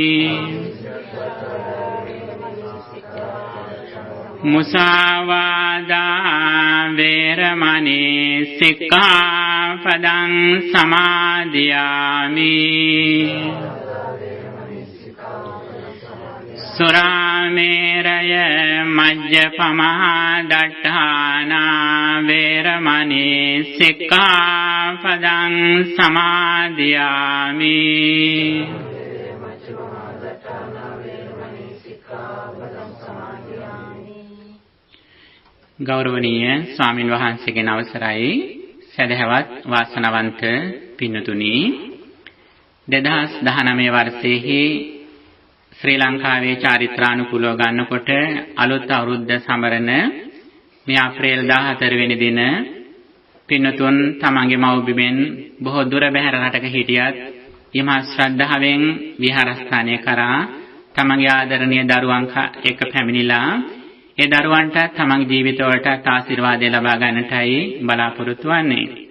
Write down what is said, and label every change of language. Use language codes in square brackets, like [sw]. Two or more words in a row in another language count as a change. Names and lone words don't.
[pi] Musāvādā veramani sikkhapadang samadhiyami, Surāmeraya majjapamā daṭṭhānā veramani sikkhapadang samadhiyami, [si] ගෞරවනීය ස්වාමින් වහන්සේගෙන් අවසරයි සදහවත් වාසනාවන්ත පින්නතුනි 2019 වර්ෂයේ ශ්‍රී ලංකාවේ චාරිත්‍රානුකූලව ගන්නකොට අලුත් අවුරුද්ද සමරන මේ අප්‍රේල් 14 වෙනි දින පින්නතුන් තමන්ගේ මව්බිමෙන් බොහෝ දුර බැහැර රටක හිටියත් යමා ශ්‍රද්ධාවෙන් විහාරස්ථානය කරා තමන්ගේ ආදරණීය දරුවන් එක්ක පැමිණිලා ඒ දරුවන්ට තමන්ගේ ජීවිතවලට ආශිර්වාද ලබා ගන්නටයි බලාපොරොත්තු වෙන්නේ.